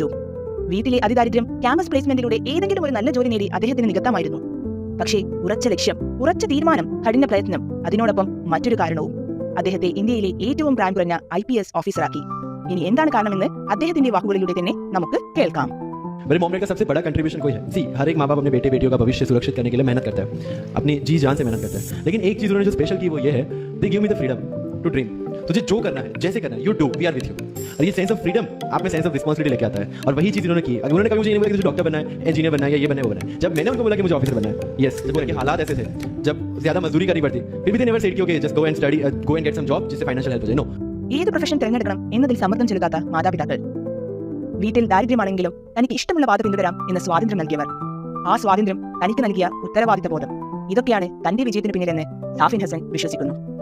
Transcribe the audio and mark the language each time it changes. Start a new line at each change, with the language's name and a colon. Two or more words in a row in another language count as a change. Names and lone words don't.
Malayalam: വീട്ടിലെ അതിദാരിദ്ര്യം
English: campus placementലൂടെ
Malayalam: ഏതെങ്കിലും ഒരു നല്ല ജോലി നേടി അദ്ദേഹത്തിന് നികത്താമായിരുന്നു. പക്ഷേ ഉറച്ച ലക്ഷ്യം, ഉറച്ച തീരുമാനം, കഠിന പ്രയത്നം, അതിനോടൊപ്പം മറ്റൊരു കാരണവും അദ്ദേഹത്തെ ഇന്ത്യയിലെ ഏറ്റവും പ്രായം കുറഞ്ഞ IPS ഓഫീസറാക്കി. ഇനി എന്താണ് കാരണമെന്ന് അദ്ദേഹത്തിന്റെ വാക്കുകളിലൂടെ തന്നെ നമുക്ക് കേൾക്കാം.
Hindi: मेरे
English: mom dad
Hindi: का सबसे बड़ा कंट्रीब्यूशन कोई है सी हर एक माँ बाप अपने बेटे बेटियों का भविष्य सुरक्षित करने के लिए मेहनत करता है, अपनी जी जान से मेहनत करता है. लेकिन एक चीज़ उन्होंने जो स्पेशल की वो ये है,
English: they give me the freedom to dream.
Hindi: तुझे जो करना है, जैसे करना है,
English: you do, we are with you.
Hindi: और ये
English: sense of freedom
Hindi: आप में
English: sense of responsibility
Hindi: लेके आता है. और वही चीज़ इन्होंने की. उन्होंने कभी मुझे नहीं बोला कि मुझे डॉक्टर बनना है, इंजीनियर बनना है, या ये बनना है, वो बनना है. जब मैंने उनको बोला कि मुझे ऑफिसर बनना है, यस, जब उनके हालात ऐसे थे, जब ज़्यादा मजदूरी करनी पड़ती, फिर भी
English: they never said
Hindi: कि
English: okay just go and study, go and get some job
Hindi: जिससे
English: financial help
Hindi: हो जाए. नो.
Malayalam: ഏത് പ്രൊഫഷൻ തിരഞ്ഞെടുക്കണം എന്നതിൽ സമ്മർദ്ദം ചെലുത്താത്ത മാതാപിതാക്കൾ, വീട്ടിൽ ദാരിദ്ര്യമാണെങ്കിലും തനിക്ക് ഇഷ്ടമുള്ള പാത പിന്തുടരാം എന്ന സ്വാതന്ത്ര്യം നൽകിയവർ, ആ സ്വാതന്ത്ര്യം തനിക്ക് നൽകിയ ഉത്തരവാദിത്ത ബോധം, ഇതൊക്കെയാണ് തന്റെ വിജയത്തിന് പിന്നിലെന്ന് സാഫിൻ ഹസൻ വിശ്വസിക്കുന്നു.